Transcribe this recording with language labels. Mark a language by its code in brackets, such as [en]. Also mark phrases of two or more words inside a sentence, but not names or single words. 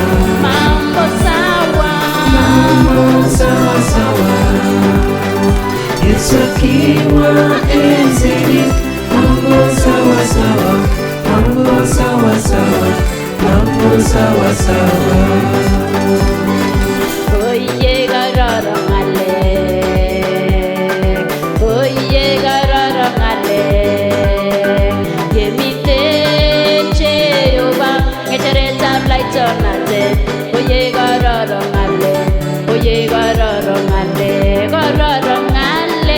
[sw] mambo sawa, mambo sawa sawa. Yesu akiwa enzini, mambo sawa sawa, mambo sawa sawa, mambo sawa sawa. [kln] oye gararangale, oye gararangale, yemiten Jehova ngecheretab laitonate, oye gararangale, oye gararangale, gararangale,